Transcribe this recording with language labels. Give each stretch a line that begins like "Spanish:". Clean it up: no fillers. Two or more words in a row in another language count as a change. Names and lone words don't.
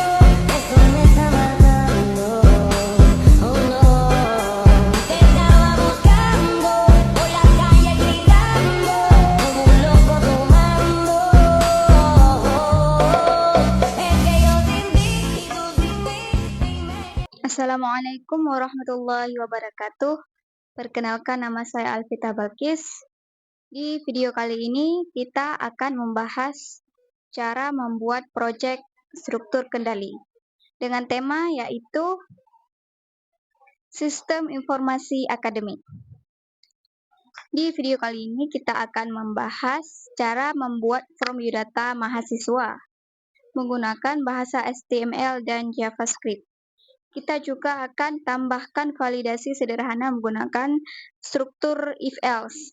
Spanish: Eso me está matando. Oh no. Te estaba buscando por la calle gritando como un loco tomando. Es que yo sin ti y tú sin mí, dime.
Arabic: السلام عليكم ورحمة الله وبركاته.
Indonesian: Perkenalkan, nama saya Alvita Balkis. Di video kali ini kita akan membahas cara membuat proyek struktur kendali dengan tema yaitu sistem informasi akademik. Di video kali ini kita akan membahas cara membuat form biodata mahasiswa menggunakan bahasa HTML dan JavaScript. Kita juga akan tambahkan validasi sederhana menggunakan struktur if-else.